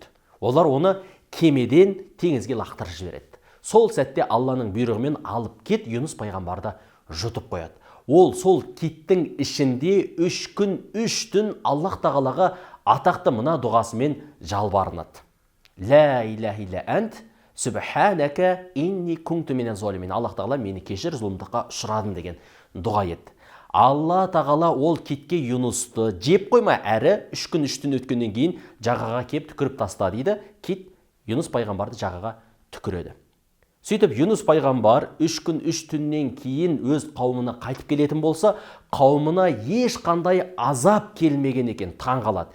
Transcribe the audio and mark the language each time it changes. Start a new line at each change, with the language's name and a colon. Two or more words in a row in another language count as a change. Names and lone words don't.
Kazakh: Олар оны кемеден теңізге лақтырып жібереді. Сол сәтте Алланың бұйрығымен алып кет Юнус пайғамбарды жұтып қояды. Ол сол киттің ішінде 3 күн 3 түн Аллах тағалаға атақты мына дұғасымен жалбарынады.
Arabic: لا إله إلا أنت سبحانك إني كنت من الظالمين.
Kazakh: Аллах тағала мені кешір, зұлымдыққа ұшырадым деген дұға еді. Алла тағала ол китке Юнусты жеп қойма, әрі 3 күн 3 түн өткеннен кейін жағаға кеп түкіріп таста дейді. Кит Юнус пайғамбарды жағаға түкіреді. Сөйтіп Юнус пайғамбар 3 күн 3 түннен кейін өз қауымына қайтып келетін болса, қауымына ешқандай азап келмеген екен, таң қалады.